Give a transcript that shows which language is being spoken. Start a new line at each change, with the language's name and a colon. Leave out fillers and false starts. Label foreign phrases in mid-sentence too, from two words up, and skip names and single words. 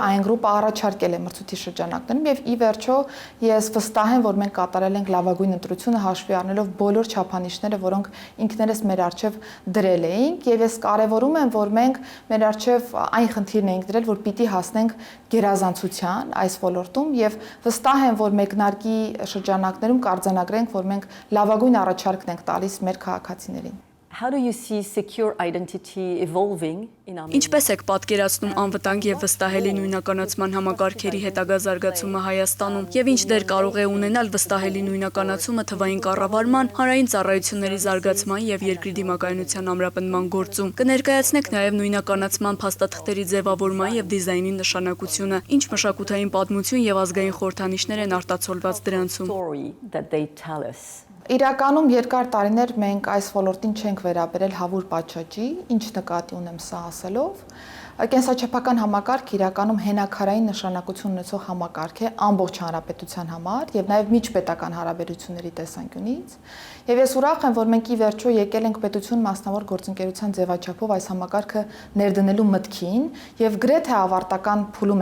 Armenian: այն գրուպը առաջարկել է մրցույթի շրջանակներում եւ ի վերջո ես վստահ եմ, որ մենք կատարել ենք լավագույն ընտրությունը հաշվի առնելով բոլոր չափանիշները, որոնք ինքներս մեր արժեվ դրել էինք եւ ես կարեւորում եմ, որ մենք մեր արժեվ այն խնդիրն էինք դրել, որ պիտի հասնենք գերազանցության այս ոլորտում եւ վստահ եմ, որ մեկնարկի շրջանակներում կարձանագրենք, որ մենք լավագույն առաջարկն ենք տալիս մեր քաղաքացիներին։
English: How do you see secure identity evolving in Armenia?
Armenian: Ինչպես եք պատկերացնում անվտանգ եւ վստահելի նույնականացման համակարգերի հետագա զարգացումը Հայաստանում եւ ինչ դեր կարող է ունենալ վստահելի նույնականացումը թվային կառավարման, հանրային ծառայությունների զարգացման եւ երկրի դիմակայունության ամրապնդման գործում։ Կներկայացնեք նաեւ նույնականացման փաստաթղթերի ձևավորման եւ դիզայնի նշանակությունը, ինչ մշակութային պատմություն եւ ազգային խորհրդանիշներ են արտացոլված դրանցում։
English: Story that they tell us.
Armenian: Իրականում երկար տարիներ մենք այս ոլորտին չենք վերաբերել հավուր պատշաճի, ինչ նկատի ունեմ սա ասելով։ Կենսաչափական համակարգ իրականում հենակարային նշանակություն ունեցող համակարգ է ամբողջ հանրապետության համար եւ նաեւ միջպետական հարաբերությունների տեսանկյունից։ Եվ ես ուրախ եմ, որ մենք ի վերջո եկել ենք պետություն մասնավոր գործընկերության ձևաչափով այս համակարգը ներդնելու մտքին եւ գրեթե ավարտական փուլում